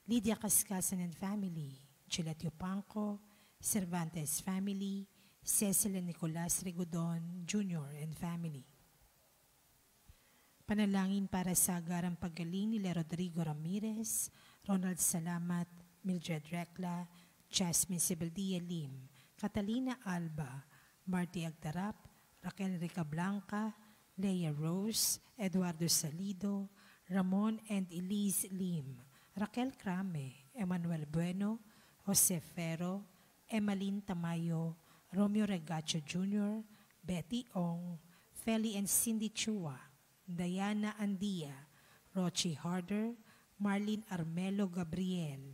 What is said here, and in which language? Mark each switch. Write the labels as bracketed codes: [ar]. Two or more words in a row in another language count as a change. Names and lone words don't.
[en] Lydia Cascasan and family, Juliet Yupanco, Cervantes family, Cecil and Nicolas Rigodon Jr. and family. [tl] Panalangin para sa agarang paggaling nila Rodrigo Ramirez, Ronald Salamat, Mildred Recla, Jasmine Sebeldia Lim, Catalina Alba, Marty Agtarap, Raquel Rica Blanca, Leia Rose, Eduardo Salido, Ramon and Elise Lim, Raquel Crame, Emmanuel Bueno, Jose Ferro, Emmeline Tamayo, Romeo Regacho Jr., Betty Ong, Feli and Cindy Chua, Diana Andia, Rochi Harder, Marlene Armelo Gabriel,